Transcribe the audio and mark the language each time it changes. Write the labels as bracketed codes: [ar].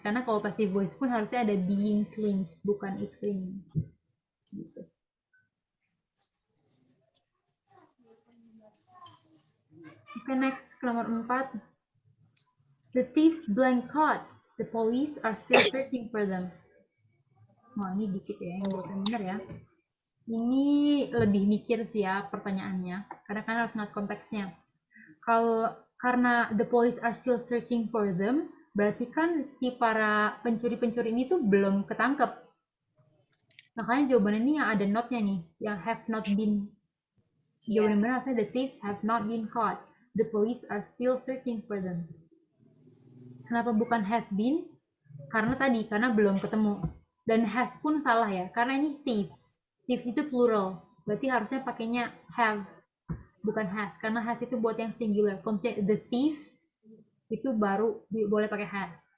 [id] Karena kalau passive voice pun harusnya ada [en] being clean, [id] bukan [en] is cleaning. [id] Gitu. [en] Oke, next [id] ke nomor 4. [en] The thieves blank caught. The police are still searching for them. [id] Wah, ini dikit ya, yang benar ya. Ini lebih mikir sih ya pertanyaannya, karena kan harus ingat konteksnya. Karena [en] the police are still searching for them, [id] berarti kan si para pencuri-pencuri ini tuh belum ketangkep. Makanya jawaban ini yang ada not-nya nih, yang [en] have not been. [id] Jawaban benar harusnya [en] the thieves have not been caught. The police are still searching for them. [id] Kenapa bukan [en] have been? [id] Karena belum ketemu. Dan has pun salah ya, karena ini thieves. Thieves itu plural, berarti harusnya pakainya have, bukan has. Karena has itu buat yang singular. Kalau misalnya the thief, itu baru boleh pakai has.